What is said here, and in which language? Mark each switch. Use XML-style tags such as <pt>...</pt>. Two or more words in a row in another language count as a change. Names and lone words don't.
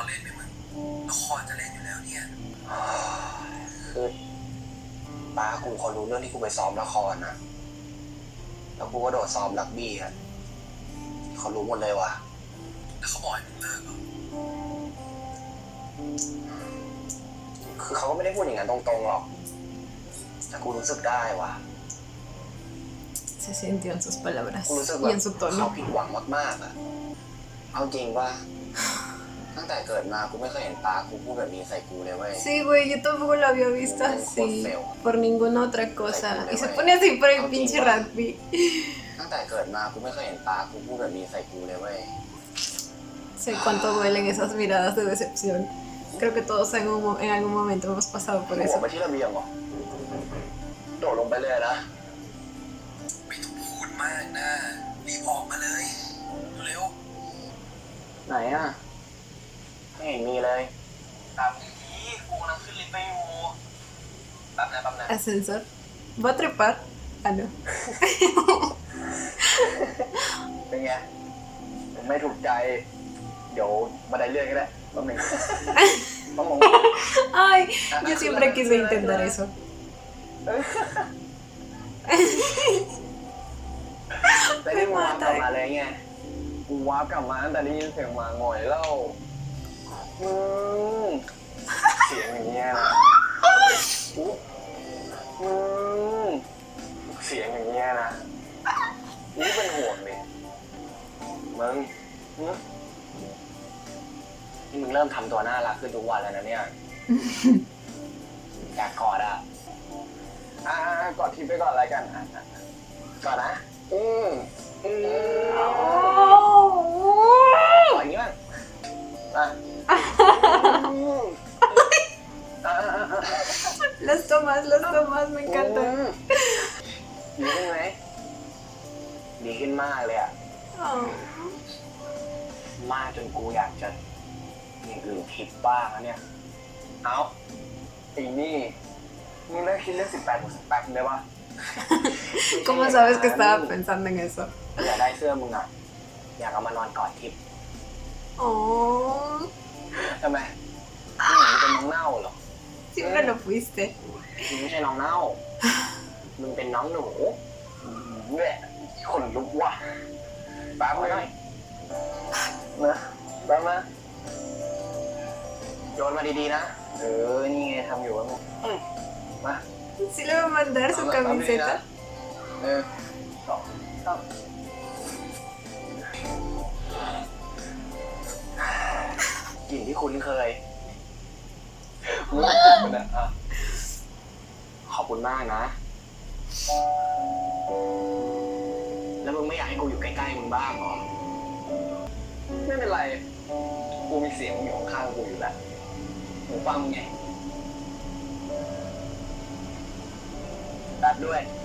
<th>เล่นไหมมึงละครจะเล่นอยู่แล้วเนี่ยคือป้ากูเขารู้เรื่องที่กูไปซ้อมละครนะแล้วกูก็โดดซ้อมรักบี้อ่ะเขารู้หมดเลยว่ะแล้วเขาบอกให้มึงเลิกเหรอคือเขาก็ไม่ได้พูดอย่างนั้นตรงๆหรอกแต่กูรู้สึกได้ว่ะ</th> <es>Se sintió en sus palabras</es> <th>กูรู้สึก</th> <es>y</es> <th>แบบ</th> <es>en su</es> <th>เขา</th> <es>tono.</es> <th>ผิดหวังมากๆอ่ะเอาจริงป่ะตั้งแต่เกิดมากูไม่เคยเห็นป้ากูพูดแบบนี้ใส่กูเลยเว้ย</th> <es>Sí, güey, yo tampoco lo había visto así. Por ninguna otra cosa. Y se pone así por el pinche rugby.</es> <th>ตั้งแต่เกิดมากูไม่เคยเห็นป้ากูพูดแบบนี้ใส่กูเลยเว้ย</th> <es>Sé cuánto duelen esas miradas de decepción. Creo que todos en algún momento hemos pasado por</es> <th>หัว</th> <es>eso.</es> <th>ไปที่ระเบียงเหรอโดดลงไปเลยนะไม่ต้องพูดมากนะรีบออกมาเลยเร็วไหนอ่ะไม่เห็นมีเลยตามนี้กูกำลังขึ้นลิฟต์ไปอยู่แป๊บนะ</th> <es>Ascensor. ¿Va a trepar? Ah, no.</es> <th>เป็นไงไม่ถูกใจเดี๋ยวบันไดเลื่อนก็ได้แป๊บนึงต้องลง</th> <es>Ay, yo siempre quise intentar eso.</es> <th>แต่นี่มึงวาร์ปกลับมาเลยไงกูวาร์ปกลับมาตั้งแต่ได้ยินเสียงหมาหงอยแล้วมึงเสียงอย่างเงี้ยนะ มึงเสียงอย่างเงี้ยนะนี่เป็นห่วงดิมึงนี่มึงเริ่มทำตัวน่ารักขึ้นทุกวันแล้วนะเนี่ย อยากกอดอ่ะกอดทิปไปก่อนอะไรกันก่อนนะกอดอย่างนี้บ้าง</th> <es>Las tomas, me encantan.</es> <th>ดีขึ้นไหมดีขึ้นมากเลยอ่ะ Oh. มากจนกูอยากจะอย่างอื่นคิดบ้างนะเนี่ยเอาอีนี่มึงเลิกคิดเรื่อง18+18ได้ปะ</th> <es>¿Cómo sabes que estaba pensando en eso?</es> <th>อยากได้เสื้อมึงอ่ะอยากเอามานอนกอดทิป Oh. ทำไมมึงเป็นน้องเน่าเหรอ</th> <es>Siempre lo fuiste.</es> <th>มึงไม่ใช่น้องเน่ามึงเป็นน้องหนูแหละคนลุกว่ะแป๊บมาหน่อยนะแป๊บมาโยนมาดีๆนะนี่ไงทำอยู่วะมึงมา</th> <es>Sí le va a mandar su camiseta.</es> <th>สองสามกลิ่นที่คุ้นเคยมึงจิบมันอ่ะขอบคุณมากนะ แล้วมึงไม่อยากให้กูอยู่ใกล้ๆมึงบ้างเหรอ ไม่เป็นไร กูมีเสียงมึงอยู่ข้างๆกูอยู่แล้วหูฟังมึงไงตัดด้วย</th>